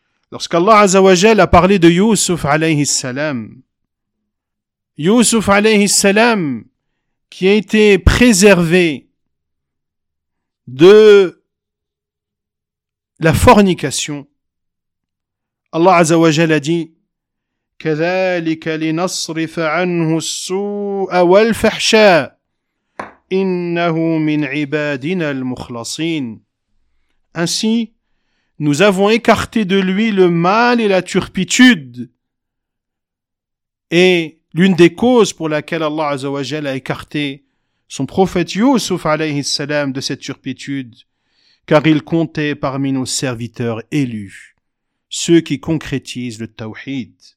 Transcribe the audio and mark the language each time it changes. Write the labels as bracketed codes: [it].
[fr] Lorsqu'Allah Azza wa Jal a parlé de Yusuf alayhi salam, Yusuf alayhi salam qui a été préservé de la fornication, Allah Azza wa Jal a dit: [ar] كذلك لنصرف عنه السوء والفحشاء إنه من عبادنا المخلصين. [fr] Ainsi, nous avons écarté de lui le mal et la turpitude. Et l'une des causes pour laquelle Allah Azzawajal a écarté son prophète Yusuf alayhi salam de cette turpitude, car il comptait parmi nos serviteurs élus, ceux qui concrétisent le tawhid.